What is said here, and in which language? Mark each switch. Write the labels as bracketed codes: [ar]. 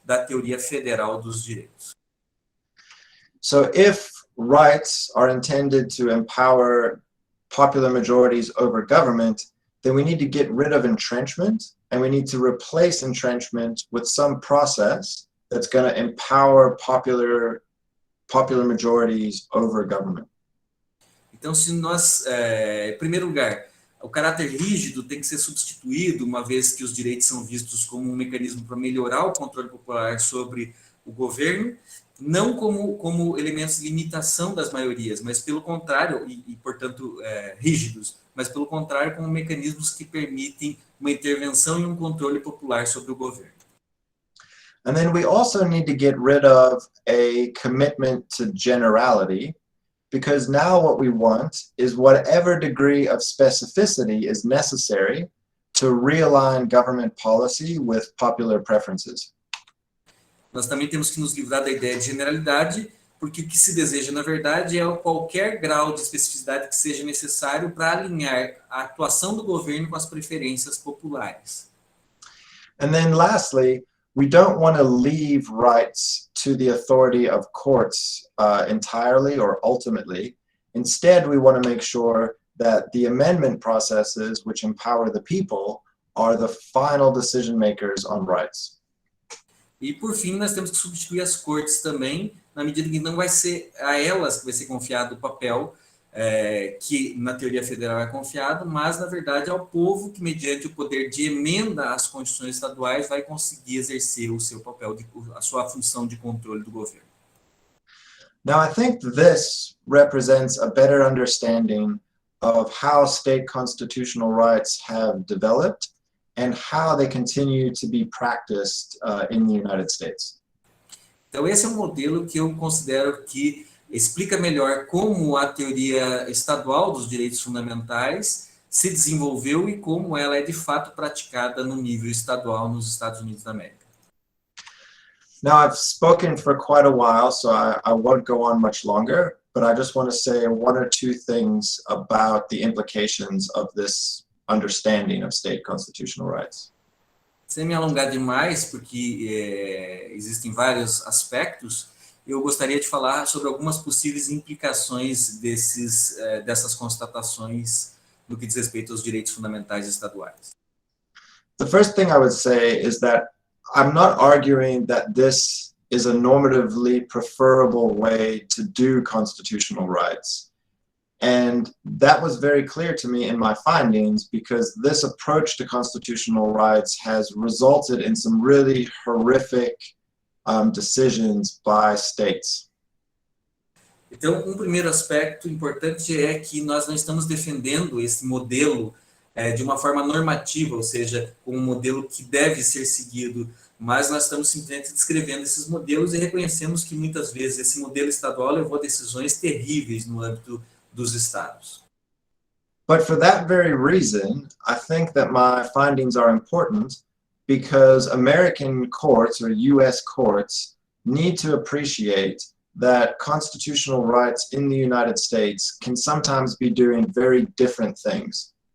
[pt] da teoria federal dos direitos. [en] So if rights are intended to empower popular majorities over government, then we need to get rid of entrenchment, and we need to replace entrenchment with some process that's going to empower popular majorities over government. [pt] Então, se nós, em primeiro lugar, o caráter rígido tem que ser substituído, uma vez que os direitos são vistos como um mecanismo para melhorar o controle popular sobre o governo, não como elementos de limitação das maiorias, mas pelo contrário, portanto, rígidos, mas pelo contrário, como mecanismos que permitem uma intervenção e um controle popular sobre o governo. [en] And then we also need to get rid of a commitment to generality, because now what we want is whatever degree of specificity is necessary to realign government policy with popular preferences. [pt] Nós também temos que nos livrar da ideia de generalidade, porque o que se deseja, na verdade, é qualquer grau de especificidade que seja necessário para alinhar a atuação do governo com as preferências populares. [en] And then lastly, we don't want to leave rights to the authority of courts entirely or ultimately. Instead, we want to make sure that the amendment processes which empower the people are the final decision makers on rights. [pt] E, por fim, nós temos que substituir as cortes também, na medida que não vai ser a elas que vai ser confiado o papel que na teoria federal é confiado, mas, na verdade, ao povo que, mediante o poder de emenda às constituições estaduais, vai conseguir exercer o seu papel, a sua função de controle do governo. [en] Now, I think this represents a better understanding of how state constitutional rights have developed and how they continue to be practiced in the United States. [pt] Então, esse é um modelo que eu considero que explica melhor como a teoria estadual dos direitos fundamentais se desenvolveu e como ela é de fato praticada no nível estadual nos Estados Unidos da América. [en] Now, I've spoken for quite a while, so I won't go on much longer, but I just want to say one or two things about the implications of this understanding of state constitutional rights. [pt] Sem me alongar demais, porque existem vários aspectos, eu gostaria de falar sobre algumas possíveis implicações dessas constatações no que diz respeito aos direitos fundamentais estaduais. [en] The first thing I would say is that I'm not arguing that this is a normatively preferable way to do constitutional rights. And that was very clear to me in my findings, because this approach to constitutional rights has resulted in some really horrific decisions by states. [pt] Então, um primeiro aspecto importante é que nós não estamos defendendo esse modelo de uma forma normativa, ou seja, como um modelo que deve ser seguido, mas nós estamos simplesmente descrevendo esses modelos e reconhecemos que muitas vezes esse modelo estadual levou a decisões terríveis no âmbito dos estados. [en] But for that very reason, I think that my findings are important, because American courts or US courts need to appreciate that constitutional rights in the United States can sometimes be doing very different things.